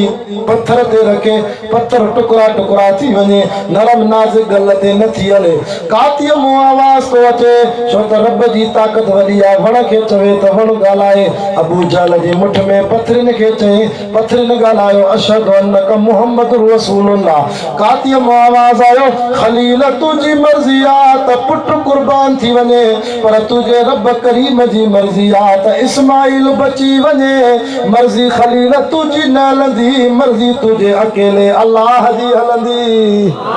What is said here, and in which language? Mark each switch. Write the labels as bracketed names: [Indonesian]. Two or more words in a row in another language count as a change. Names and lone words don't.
[Sindhi] पत्थर ते रखे पत्थर टुकड़ा टुकड़ा थी वञे। नरम नाज़ुक गल ते नथी हले। कातीअ मूं आवाज़ थो अचे छो त रब जी ताक़त वॾी आहे। वण खे चवे त वण ॻाल्हाए। अबू जहल जी मुठ में पथरिन खे चई पथरिन ॻाल्हायो [Arabic] أشهد أنك محمد رسول الله. [Sindhi] कातीअ मूं आवाज़ आयो ख़लील तुंहिंजी मर्ज़ी आहे त पुटु कुर्बान थी वञे पर तुंहिंजे रब करीम जी मर्ज़ी आहे त इस्माइल बची वञे। मर्ज़ी ख़लील तुंहिंजी न हलंदी। मर्ज़ी तुंहिंजे अकेले अल्लाह जी हलंदी।